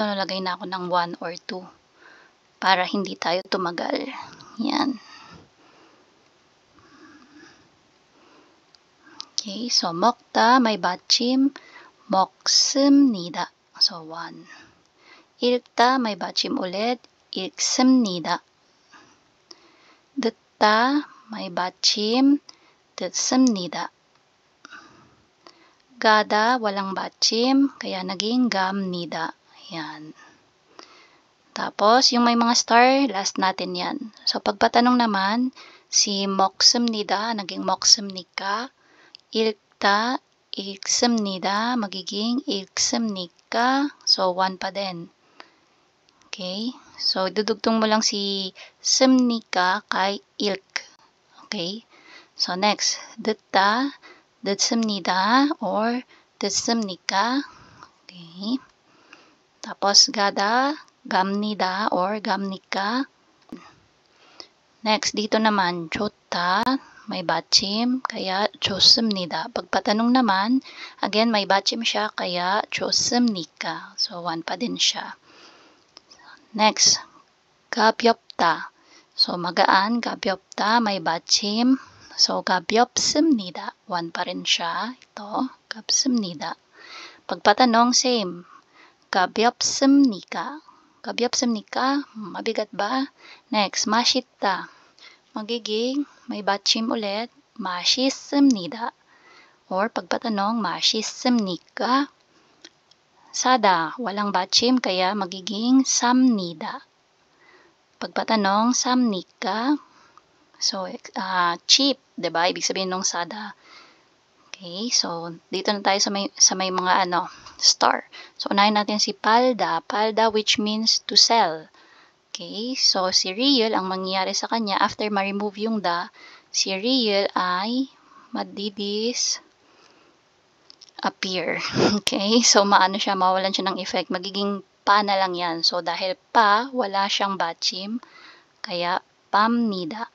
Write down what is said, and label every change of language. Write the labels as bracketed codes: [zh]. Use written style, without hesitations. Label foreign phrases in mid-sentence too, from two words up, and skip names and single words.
[tl] Nalagay na ako ng 1 or 2 para hindi tayo tumagal. Yan. Okay. [ko] So, 먹다, may batchim. 먹습니다. [tl] So, 1. 읽다, may batchim ulit. [ko] 읽습니다. 듣다, [tl] may batchim. [ko] 듣습니다. [tl] Gada, walang batchim, kaya naging gamnida. Yan. Tapos, yung may mga star, last natin yan. So, pagpatanong naman, si 먹습니다, naging 먹습니까? [ko] 읽다, 읽습니다, magiging 읽습니까? [tl] So, 1 pa din. Okay? So, dudugtong mo lang si 습니까 kay ilk. Okay? So, next, [ko] 듣다, 듣습니다 or 듣습니까? [tl] Okay. [ko] Tapos, 가다, 갑니다 or gamnika. [tl] Next, dito naman, 좋다, may 받침, kaya 좋습니다. Pagpatanong naman, again, may 받침 siya, kaya 좋습니까? So, 1 pa din siya. Next, 가볍다. So, magaan, 가볍다, may 받침. So, 가볍습니다. 1 pa rin siya. Ito, [ko] 가볍습니다. [tl] Pagpatanong, same. [ko] 가볍습니까? 가볍습니까? [tl] Mabigat ba? Next, 맛있다. Magiging, may 받침 ulit, 맛있습니다. Or pagpatanong, 맛있습니까? Sada, walang 받침, kaya magiging 삽니다. Pagpatanong, 삽니까? So, cheap, diba? Ibig sabihin nung sada. Okay, so dito na tayo sa may mga star. So, unahin natin si palda. Palda, [en] which means to sell. [tl] Okay, so si real, ang mangyayari sa kanya, after ma-remove yung da, si real ay appear. Okay, so maano siya, mawalan siya ng effect. Magiging pa na lang yan. So, dahil pa, wala siyang 받침, kaya 팝니다.